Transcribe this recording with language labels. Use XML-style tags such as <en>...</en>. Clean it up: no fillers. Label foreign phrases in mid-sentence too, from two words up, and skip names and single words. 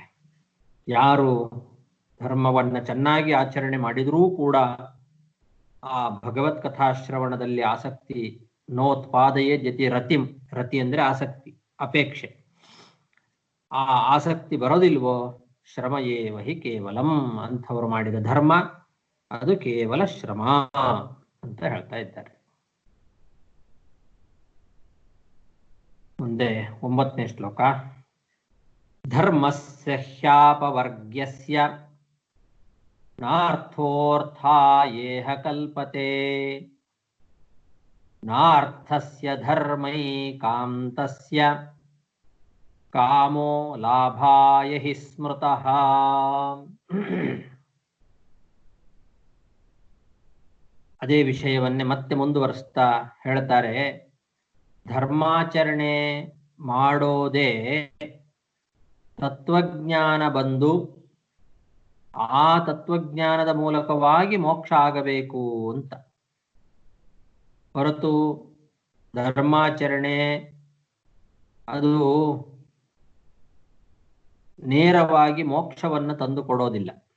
<kn>ಯಾರು ಧರ್ಮವನ್ನ ಚೆನ್ನಾಗಿ ಆಚರಣೆ ಮಾಡಿದ್ರೂ ಕೂಡ ಆ ಭಗವತ್ ಕಥಾಶ್ರವಣದಲ್ಲಿ ಆಸಕ್ತಿ</kn> <sa>ನೋತ್ಪಾದಯೇ ಜತಿ ರತಿಂ,</sa> <kn>ರತಿ ಅಂದ್ರೆ ಆಸಕ್ತಿ, ಅಪೇಕ್ಷೆ, ಆ ಆಸಕ್ತಿ ಬರೋದಿಲ್ವೋ</kn> <sa>ಶ್ರಮಯೇವ ಹಿ ಕೇವಲಂ,</sa> <kn>ಅಂಥವರು ಮಾಡಿದ ಧರ್ಮ ಅದು ಕೇವಲ ಶ್ರಮ ಅಂತ ಹೇಳ್ತಾ ಇದ್ದಾರೆ. ಮುಂದೆ 9ನೇ ಶ್ಲೋಕ.</kn> <sa>ಧರ್ಮಸ್ಯ ಹ್ಯಾಪವರ್ಗ್ಯಸ್ಯ ನಾರ್ಥೋರ್ಥಾಯೇಹ ಕಲ್ಪತೆ ನಾರ್ಥಸ್ಯ ಧರ್ಮೈಕಾಂತಸ್ಯ ಕಾಮೋ ಲಾಭಾಯ ಹಿ ಸ್ಮೃತಃ.</sa> <kn>ಅದೇ ವಿಷಯವನ್ನೇ ಮತ್ತೆ ಮುಂದುವರಿಸ್ತಾ ಹೇಳ್ತಾರೆ. ಧರ್ಮಾಚರಣೆ ಮಾಡೋದೇ ತತ್ವಜ್ಞಾನ ಬಂದು ಆ ತತ್ವಜ್ಞಾನದ ಮೂಲಕವಾಗಿ ಮೋಕ್ಷ ಆಗಬೇಕು ಅಂತ ಹೊರತು ಧರ್ಮಾಚರಣೆ ಅದು ನೇರವಾಗಿ ಮೋಕ್ಷವನ್ನು ತಂದು ಕೊಡೋದಿಲ್ಲ.</kn>